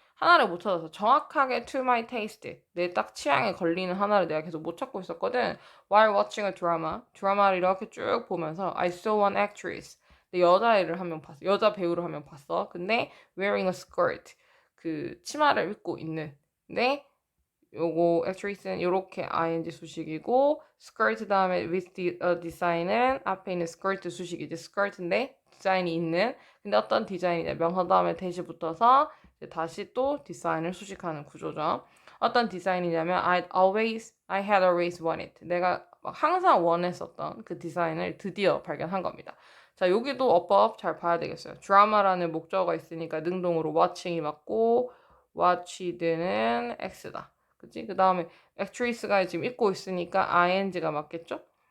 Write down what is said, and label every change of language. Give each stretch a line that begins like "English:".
Korean: 하나를 못 찾아서 정확하게
English: to my taste,
Korean: 내 딱 취향에 걸리는 하나를 내가 계속 못 찾고 있었거든.
English: While watching a drama,
Korean: 드라마를 이렇게 쭉 보면서
English: I saw one actress.
Korean: 내 여자애를 한 명 봤어. 여자 배우를 한 명 봤어. 근데
English: wearing a skirt,
Korean: 그 치마를 입고 있는. 근데 요거 actress는 요렇게 ing 수식이고 skirt 다음에 with design은 앞에 있는 skirt 수식이지. skirt인데 디자인이 있는. 근데 어떤 디자인이냐, 명사 다음에 대시 붙어서 이제 다시 또 디자인을 수식하는 구조죠. 어떤 디자인이냐면
English: I had always wanted.
Korean: 내가 항상 원했었던 그 디자인을 드디어 발견한 겁니다. 자, 여기도 어법 잘 봐야 되겠어요. 드라마라는 목적어가 있으니까 능동으로 watching이 맞고 watched는 X다. 그치? 그 다음에 actress가 지금 입고 있으니까 ing가 맞겠죠?